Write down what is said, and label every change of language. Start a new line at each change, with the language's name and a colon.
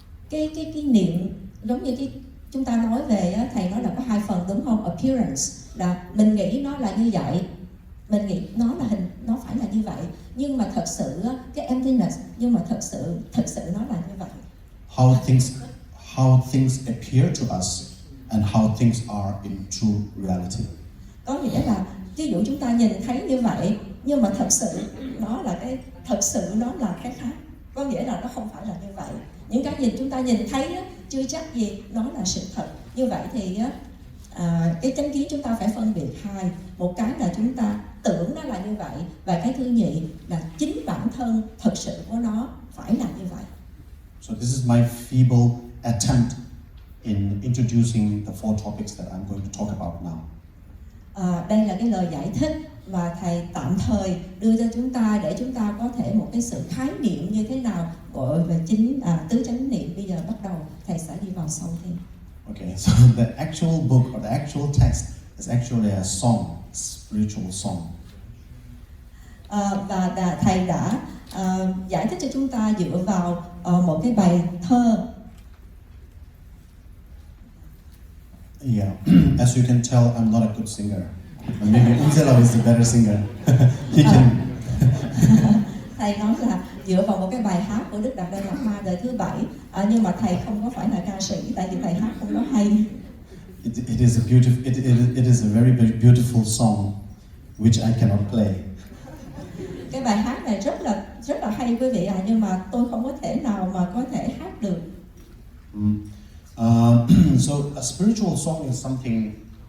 Vietnamese: Cái niệm giống như chúng ta nói về thầy nói là có hai phần đúng không? Appearance là mình nghĩ nó là như vậy, mình nghĩ nó là nó phải là như vậy, nhưng mà thật sự cái emptiness, nhưng mà thật sự nó là như vậy.
English: How things appear to us and how things are in true reality.
Vietnamese: Có nghĩa là ví dụ chúng ta nhìn thấy như vậy, nhưng mà thật sự nó là cái khác. Có nghĩa là nó không phải là như vậy. Những cái chúng ta nhìn thấy chưa chắc gì nó là sự thật. Như vậy thì cái chánh kiến chúng ta phải phân biệt hai. Một cái là chúng ta tưởng nó là như vậy, và cái thứ nhì là chính bản thân thật sự của nó phải là như vậy.
English: So this is my feeble attempt in introducing the four topics that I'm going to talk about now.
Vietnamese: Đây là cái lời giải thích mà thầy tạm thời đưa cho chúng ta để chúng ta có thể một cái sự khái niệm như thế nào gọi về tứ chánh niệm. Bây giờ bắt đầu thầy sẽ đi vào sâu thêm.
English: Okay, so the actual book or the actual text is actually a song, spiritual song.
Vietnamese: Và thầy đã giải thích cho chúng ta dựa vào một cái bài thơ.
English: Yeah, as you can tell, I'm not a good singer. Maybe Unzela is the better singer. He can.
Vietnamese: Thầy nói là dựa vào một cái bài hát của Đức Đạt Đa Lạt Ma đời thứ 7, nhưng mà thầy không có phải là ca sĩ, tại vì bài hát không có hay.
English: It is a very beautiful song, which I cannot play.
Vietnamese: Cái bài hát này rất là hay quý vị nhưng mà tôi không có thể nào mà có thể hát được.
English: So a spiritual song is something.